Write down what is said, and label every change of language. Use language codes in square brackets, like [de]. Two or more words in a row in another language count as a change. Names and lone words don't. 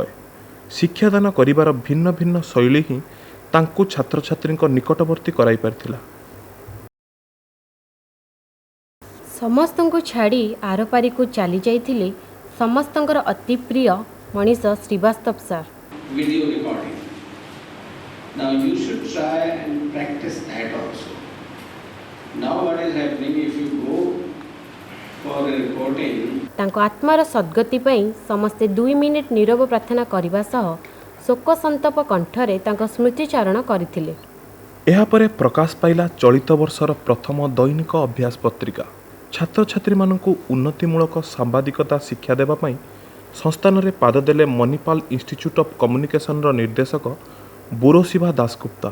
[or] ଶିକ୍ଷାଦାନ କରିବାର ଭିନ୍ନ ଭିନ୍ନ ଶୈଳୀ ହିଁ ତାଙ୍କୁ ଛାତ୍ରଛାତ୍ରୀଙ୍କ ନିକଟବର୍ତ୍ତୀ କରାଇ ପାରିଥିଲା। ସମସ୍ତଙ୍କୁ ଛାଡ଼ି ଆରପାରିକୁ ଚାଲି ଯାଇଥିଲେ ସମସ୍ତଙ୍କର ଅତି ପ୍ରିୟ ମଣିଷ ଶ୍ରୀବାସ୍ତବ ସାର୍। [en] video recording. Now you should try and practice that also. Now what is happening, if you go for a recording, [or] ତାଙ୍କ ଆତ୍ମାର ସଦ୍ଗତି ପାଇଁ ସମସ୍ତେ 2 ମିନିଟ୍ ନୀରବ ପ୍ରାର୍ଥନା କରିବା ସହ ଶୋକ ସନ୍ତପ କଣ୍ଠରେ ତାଙ୍କ ସ୍ମୃତିଚାରଣ କରିଥିଲେ। ଏହାପରେ ପ୍ରକାଶ ପାଇଲା ଚଳିତ ବର୍ଷର ପ୍ରଥମ ଦୈନିକ ଅଭ୍ୟାସ ପତ୍ରିକା। ଛାତ୍ରଛାତ୍ରୀମାନଙ୍କୁ ଉନ୍ନତିମୂଳକ ସାମ୍ବାଦିକତା ଶିକ୍ଷା ଦେବା ପାଇଁ ସଂସ୍ଥାନରେ ପାଦ ଦେଲେ ମଣିପାଲ ଇନଷ୍ଟିଚ୍ୟୁଟ୍ ଅଫ୍ କମ୍ୟୁନିକେସନର ନିର୍ଦ୍ଦେଶକ ବୁରୋଶିଭା ଦାସଗୁପ୍ତା।